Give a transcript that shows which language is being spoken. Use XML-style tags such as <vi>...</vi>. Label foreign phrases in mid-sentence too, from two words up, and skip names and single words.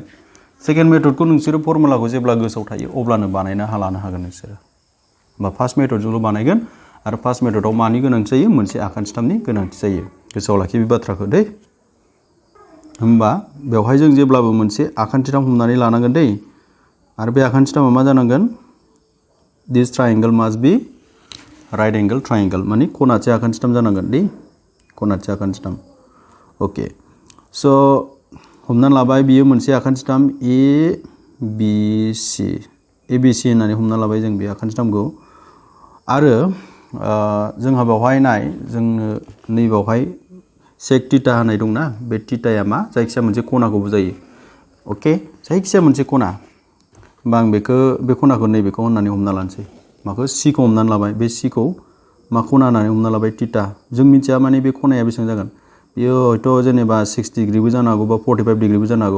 <en>second methodखौ</en> <brx>नोंसोरो फर्मुलाखौ जेब्ला गोसोआव थायो अब्लानो बानायना लानो हागोन नोंसोरो। होमबा</brx> <en>first methodजोंल'</en> <brx>बानायगोन, आरो</brx> <en>first methodआव</en> <brx>मानि गोनांथि जायो? मोनसे आखान्थि सिस्टेमनि गोनांथि जायो। गोसोआव लाखि बे बाथ्राखौ दै। होमबा बेवहाय जों जेब्लाबो मोनसे आखान्थि सिस्टेम हमनानै लानांगोन दै। आरो बे आखान्थि सिस्टेमा मा जानांगोन?</brx> <en>this triangle must be right angle triangle,</en> <brx>माने खनासे आखान्थि सिस्टेम जानांगोन दै, खनासे आखान्थि सिस्टेम। अके, स' हमनानै लाबाय बियो मोनसे आखान्थि सिस्टेम ABC होननानै हमना लाबाय जों बे आखान्थि सिस्टेमखौ। आरो जोंहा बेवहाय नाय, जोंनो नैबावहाय sec θ होनाय दंना, बे θया मा? जायखिजाया मोनसे खनाखौ बुजायो। अके, जायखिजाया मोनसे खना। होमबा आं बे खनाखौ नैबेखौ होननानै हमना लानोसै। माखौ? C खौ हमनानै लाबाय। बे C खौ मा खना होननानै हमना लाबाय? θ। जों मिथिया माने बे खनाया बेसेबां जागोन। बेयो हयथ' जेनेबा 6 डिग्रिबो जानो हागौ, बा 45 डिग्रिबो जानो हागौ।</brx>